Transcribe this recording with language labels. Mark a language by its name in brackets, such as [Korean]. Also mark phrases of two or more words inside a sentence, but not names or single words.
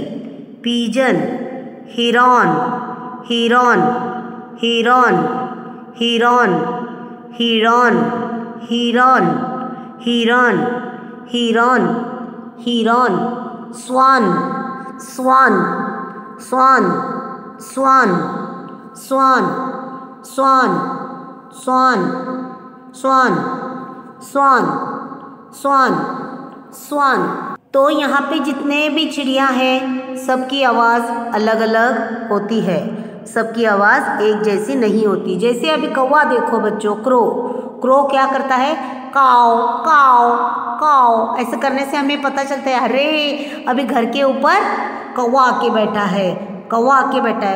[English] pigeon, heron, heron, heron, heron, heron, heron, heron, heron, heron, swan, swan, swan, swan, swan, swan, swan, swan, swan, swan, swan. [Hindi] तो यहाँ पे जितने भी चिड़िया हैं, सबकी आवाज़ अलग अलग होती है. सबकी आवाज़ एक जैसी नहीं होती. जैसे अभी कौवा देखो बच्चों, क्रो क्या करता है? काव काव काव. ऐसे करने से हमें पता चलता है, अरे अभी घर के ऊपर कौवा आके बैठा है, कौवा आके बैठा है.